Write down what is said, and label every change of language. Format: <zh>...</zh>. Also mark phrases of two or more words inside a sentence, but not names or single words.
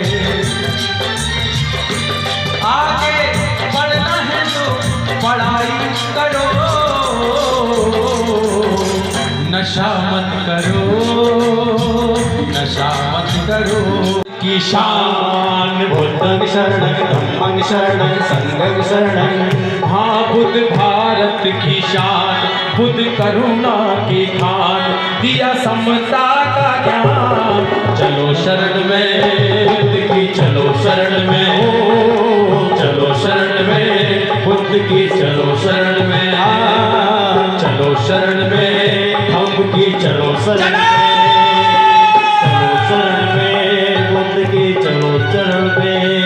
<hi>आगे बढ़ना है तो पढ़ाई करो, नशा मत करो, नशा मत करो। की शान</hi> <pi>बुद्धं शरणं धम्मं शरणं संघं शरणं।</pi> <hi>हाँ बुद्ध भारत की शान, बुद्ध करुणा की खान, दिया समता का ज्ञान। चलो शरण में बुद्ध की, चलो शरण में हो, चलो शरण में बुद्ध की, चलो शरण में आ, चलो शरण में हम की, चलो शरण में, चलो शरण में बुद्ध की, चलो चरण में।</hi>